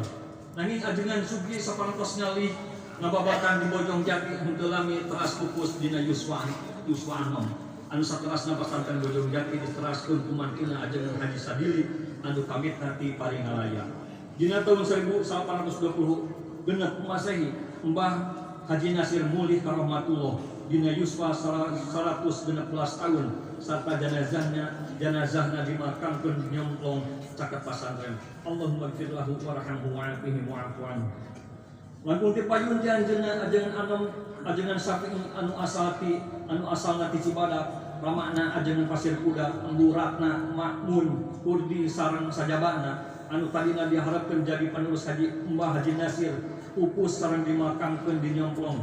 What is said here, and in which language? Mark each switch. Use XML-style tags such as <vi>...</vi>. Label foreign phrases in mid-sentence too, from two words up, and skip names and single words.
<su>Nanging ajengan Subki saparantos ngalih ngababakan di Bojong Jati henteu lami teras pupus dina Yuswa Anom anu saterasna pesantren Bojong Jati diteraskeun ku mantina ajengan Haji Sadili anu pamitna ti Paringalaya. Dina tahun 1820 genep Masehi Mbah Haji Nasir mulih karahmatullah dina Yuswa 116 tahun sarta janazahna dimakamkeun di Nyomplong caket pesantren.</su> <ar>اللهم اغفر له وارحمه وعافه واعف عنه.</ar> <su>Langkung ti payun ti anjeunna ajengan Syafi'i anu asalna ti Cibadak ramana ajengan Pasir Kuda Amburatna Makmun Kurdi sareng sajabana anu tadina diharapkeun jadi penerus Haji Mbah Haji Nasir pupus sareng dimakamkeun di Nyomplong.</su>